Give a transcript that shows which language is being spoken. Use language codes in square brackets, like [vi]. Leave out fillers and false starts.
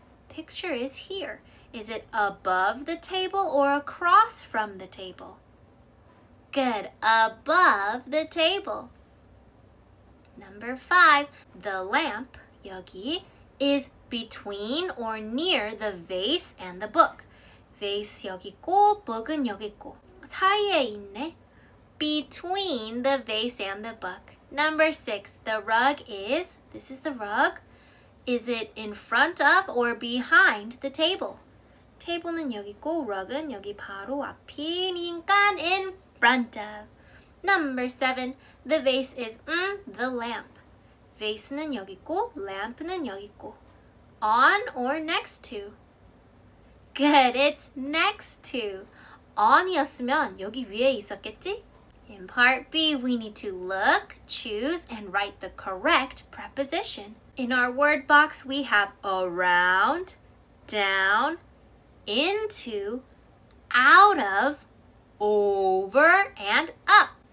[en] Picture is here. Is it above the table or across from the table? Good, above the table. Number 5, the lamp, 여기, is between or near the vase and the book. [ko] Vase 여기 있고, book은 여기 있고. 사이에 있네. [en] Between the vase and the book. Number 6, the rug is, this is the rug. Is it in front of or behind the table? [ko] table는 여기 있고, rug은 여기 바로 앞이니까 [en] in front of. Number 7, the vase is the lamp. [ko] vase는 여기 있고, lamp는 여기 있고. [en] On or next to? Good, it's next to. [ko] on이었으면 여기 위에 있었겠지? [en] In part B, we need to look, choose, and write the correct preposition. In our word box, we have around, down, into, out of, over, and up.